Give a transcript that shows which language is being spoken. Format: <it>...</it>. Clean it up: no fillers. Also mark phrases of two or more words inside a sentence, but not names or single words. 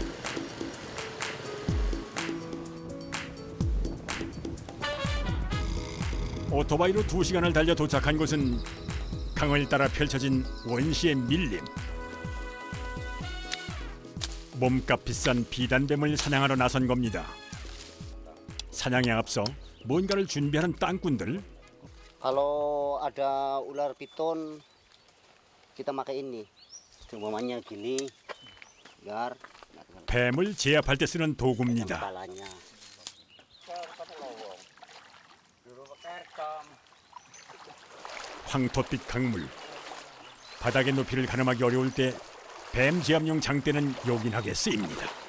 <ko>오토바이로 2시간을 달려 도착한 곳은 강을 따라 펼쳐진 원시의 밀림. 몸값 비싼 비단뱀을 사냥하러 나선 겁니다. 사냥에 앞서 뭔가를 준비하는 땅꾼들.</ko> <id>Kalau ada ular piton kita pakai ini. Semuanya gini. Biar</id> <ko>뱀을 제압할 때 쓰는 도구입니다.</ko> <id>kepalanya.</id> <ko>황토빛 강물. 바닥의 높이를 가늠하기 어려울 때 뱀 제압용 장대는 요긴하게 쓰입니다.</ko>